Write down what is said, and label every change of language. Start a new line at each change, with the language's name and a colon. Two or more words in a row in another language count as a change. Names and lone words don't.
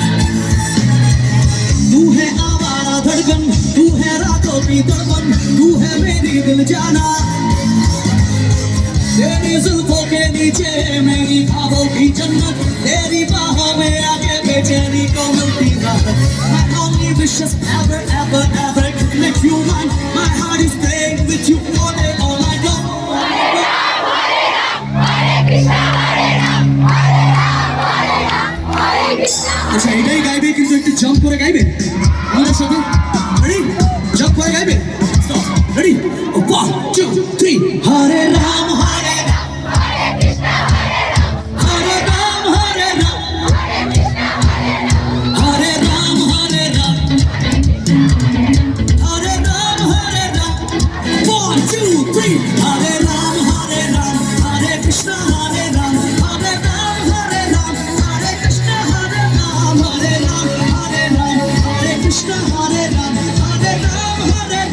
Hindi: तू है आवारा धड़कन, तू है रातों की तड़पन, तू है मेरी दिल जाना। तेरी जुल्फों के नीचे मेरी ख्वाबों की जन्नत, तेरी बाहों में आके बेचैनी को मिलती राहत।
English: My only wish is ever, ever, ever to make you mine. My heart is playing with you all day, all night long.
Sanskrit: Hare Ram, Hare Ram, Hare Krishna, Hare Ram, Hare Ram, Hare Ram, Hare Krishna.
Bangla: আচ্ছা এটাই গাইবে, কিন্তু একটু জাম্প করে গাইবে আমাদের সাথে। রেডি? জাম্প করে গাইবে। রেডি?
Sanskrit: 1 2 3 হরে রাম হরে রাম, Hare Krishna, Hare Ram, হরে রাম হরে রাম, Hare Krishna, Hare Ram, হরে রাম হরে রাম, হরে রাম হরে রাম। 1 2 3 হরে রাম হরে রাম, হরে কৃষ্ণ হরে রাম, হরে রাম হরে রাম, হরে কৃষ্ণ হরে রাম, হরে রাম হরে রাম, হরে কৃষ্ণ হরে রাম, হরে রাম হরে